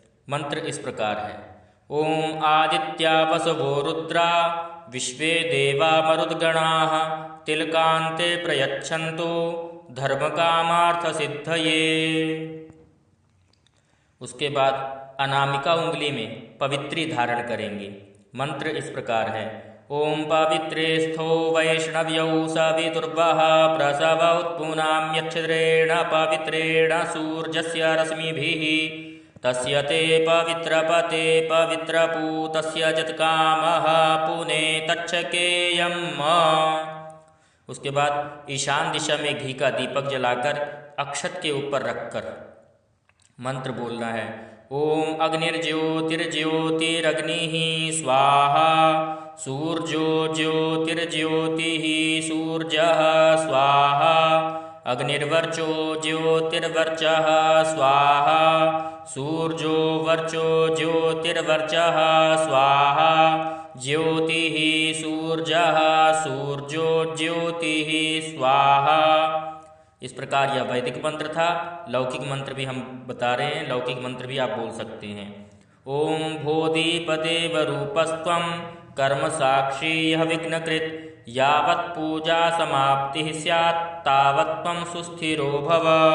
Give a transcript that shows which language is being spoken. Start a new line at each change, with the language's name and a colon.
Hindi: मंत्र इस प्रकार है।
Sanskrit: ओम आदित्या वसवो रुद्रा विश्वे देवा मरुद्गणाः तिलकान्ते प्रयच्छन्तु धर्मकामार्थ सिद्धये।
Hindi: उसके बाद अनामिका उंगली में पवित्री धारण करेंगे। मंत्र इस प्रकार है।
Sanskrit: ओम पवित्रे स्थो वैष्णव्यौ सवितुर्वः प्रसव उत्पुनां यच्छिद्रेण पवित्रेण सूर्यस्य रश्मिभिः तस्य ते पवित्रपते पवित्रपूतस्य जत्कामः पुने तच्छकेयम्।
Hindi: उसके बाद ईशान दिशा में घी का दीपक जलाकर अक्षत के ऊपर रखकर मंत्र बोलना है।
Sanskrit: ओम अग्निर्ज्योतिर्ज्योतिरग्निः स्वाहा सूर्यो ज्योतिर्ज्योतिः सूर्यः स्वाहा अग्निर्वर्चो ज्योतिर्वर्चः स्वाहा सूर्यो वर्चो ज्योतिर्वर्चः स्वाहा ज्योतिः सूर्यः सूर्यो ज्योतिः स्वाहा।
Hindi: इस प्रकार यह वैदिक मंत्र था। लौकिक मंत्र भी हम बता रहे हैं। लौकिक मंत्र भी आप बोल सकते हैं।
Sanskrit: ओम भूदिपदेव रूपस्त्वं कर्म साक्षी यः विघ्नकृत् यावत् पूजा समाप्तिः स्यात् तावत् त्वं सुस्थिरो भव।